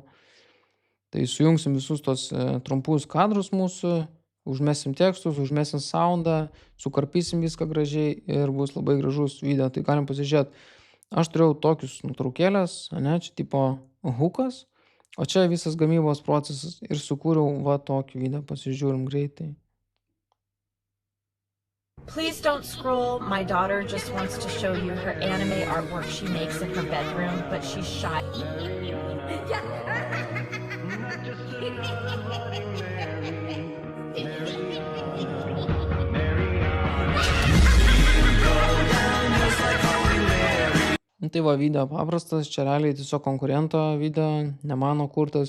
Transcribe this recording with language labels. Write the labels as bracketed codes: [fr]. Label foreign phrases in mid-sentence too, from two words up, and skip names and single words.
[lt] Tai sujungsim visus tos trumpus kadrus mūsų, užmesim tekstus, užmesim soundą, sukarpysim viską gražiai ir bus labai gražus video. Tai galim pasižiūrėti. Aš turėjau tokius nutraukėlės, ne, čia tipo hookas, o čia visas gamybos procesas ir sukūriau va tokį video, pasižiūrim greitai. [en] Please don't scroll. My daughter just wants to show you her anime artwork she makes in her bedroom, but she's shy. [lt] Tai va, video paprastas, čia realiai tiesiog konkurento video, ne mano kurtas.